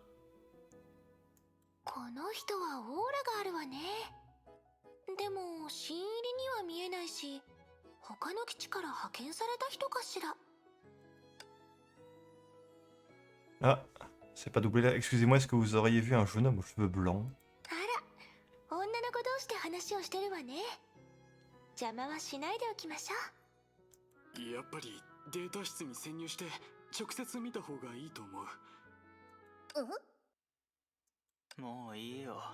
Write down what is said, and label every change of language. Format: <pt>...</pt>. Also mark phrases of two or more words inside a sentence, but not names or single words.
<ja>この人はオーラがあるわね。でも新入りには見えないし、他の基地から派遣された人かしら。</ja> <fr>Ah, c'est pas doublé là. Excusez-moi, est-ce que vous auriez vu un jeune homme aux cheveux blancs?</fr> <ja>あら、女の子同士で話をしてるわね。邪魔はしないでおきましょう。やっぱりデータ室に潜入して直接見た方がいいと思う。もういいよ。</ja>